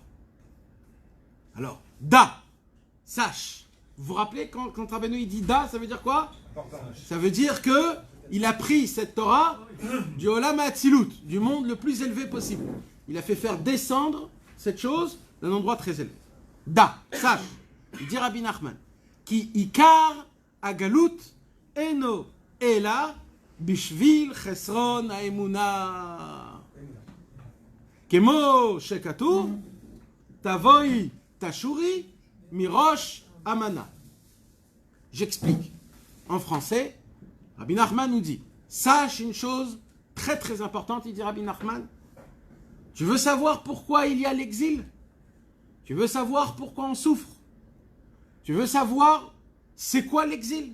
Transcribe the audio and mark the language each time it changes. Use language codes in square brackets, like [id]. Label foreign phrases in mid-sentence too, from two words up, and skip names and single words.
[fr] Alors, Da, sache. Vous vous rappelez quand Rabbeinu il dit Da, ça veut dire quoi? Ça veut dire que il a pris cette Torah du [he] עולם האצילות, [fr] du monde le plus élevé possible. Il a fait faire descendre cette chose d'un endroit très élevé. Da, sache. Il dit [he] Rabbi Nachman, כי עיקר הגלות אינו אלא בשביל חסרון האמונה. כמו שכתוב, תבואי תשורי, מראש אמנה. [fr] J'explique. En français, Rabbi Nachman nous dit, sache une chose très très importante, il dit Rabbi Nachman. Tu veux savoir pourquoi il y a l'exil? Tu veux savoir pourquoi on souffre? Tu veux savoir c'est quoi l'exil?